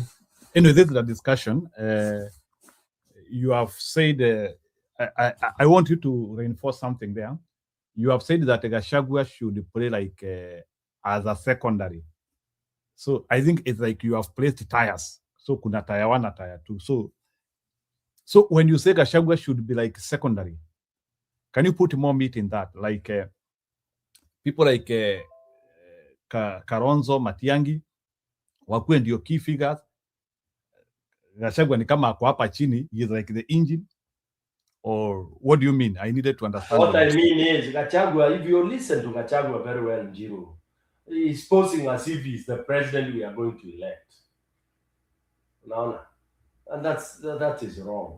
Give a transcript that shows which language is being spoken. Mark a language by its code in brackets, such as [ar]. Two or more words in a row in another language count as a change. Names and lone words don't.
[en] Anyway, this is a discussion. You have said, I want you to reinforce something there. You have said that Gachagua should play like as a secondary. So I think it's like you have placed tires. So [sw] kuna tire 1 na tire 2. [en] So when you say Gachagua should be like secondary, can you put more meat in that? Like people like Kalonzo, Matiang'i [sw] wakuwe ndio [en] key figures. [sw] Gachagua ni kama ako hapa chini, [en] he is like the engine, or what do you mean? I needed to understand. What I mean is Gachagua, if you listen to Gachagua very well, Njiro, he's posing as if he's the president we are going to elect. No. And that is wrong.